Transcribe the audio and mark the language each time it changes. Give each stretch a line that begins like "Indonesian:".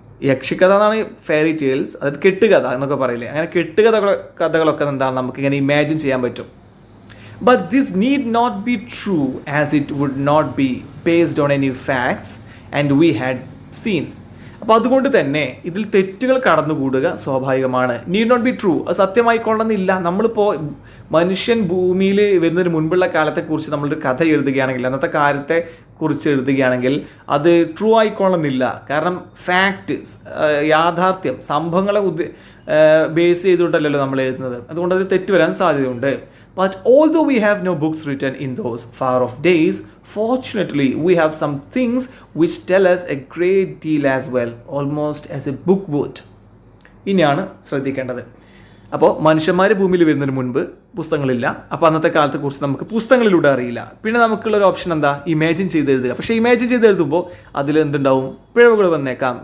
Malayalam: യക്ഷിക്കഥ എന്നാണ് fairy tales, അതായത് കെട്ടുകഥ എന്നൊക്കെ പറയില്ലേ. അങ്ങനെ കഥകളൊക്കെ എന്താണ് നമുക്ക് ഇങ്ങനെ ഇമാജിൻ ചെയ്യാൻ പറ്റും.
English: But this need not be true, as it would not be based on any facts and we had seen.
Malayalam: അപ്പോൾ അതുകൊണ്ട് തന്നെ ഇതിൽ തെറ്റുകൾ കടന്നുകൂടുക സ്വാഭാവികമാണ്.
English: need not be true,
Malayalam: അത് സത്യമായിക്കൊള്ളുന്നില്ല. നമ്മളിപ്പോൾ മനുഷ്യൻ ഭൂമിയിൽ വരുന്നതിന് മുൻപുള്ള കാലത്തെക്കുറിച്ച് നമ്മളൊരു കഥ എഴുതുകയാണെങ്കിൽ, അന്നത്തെ കാര്യത്തെക്കുറിച്ച് എഴുതുകയാണെങ്കിൽ അത് ട്രൂ ആയിക്കൊള്ളുന്നില്ല. കാരണം ഫാക്റ്റ്, യാഥാർത്ഥ്യം, സംഭവങ്ങളെ ബേസ് ചെയ്തുകൊണ്ടല്ലോ നമ്മൾ എഴുതുന്നത്. അതുകൊണ്ട് അത് തെറ്റ് വരാൻ സാധ്യതയുണ്ട്.
English: But although we have no books written in those far off days, fortunately we have some things which tell us a great deal as well, almost as a book would.
Malayalam: ഇനിയാണ് ശ്രദ്ധിക്കേണ്ടത്. അപ്പോൾ മനുഷ്യന്മാർ ഭൂമിയിൽ വരുന്നതിന് മുൻപ് പുസ്തകങ്ങളില്ല. അപ്പോൾ അന്നത്തെ കാലത്തെക്കുറിച്ച് നമുക്ക് പുസ്തകങ്ങളിലൂടെ അറിയില്ല. പിന്നെ നമുക്കുള്ളൊരു ഓപ്ഷൻ എന്താ, ഇമാജിൻ ചെയ്ത് എഴുതുക. പക്ഷേ ഇമാജിൻ ചെയ്ത് എഴുതുമ്പോൾ അതിലെന്തുണ്ടാവും, പിഴവുകൾ വന്നേക്കാം.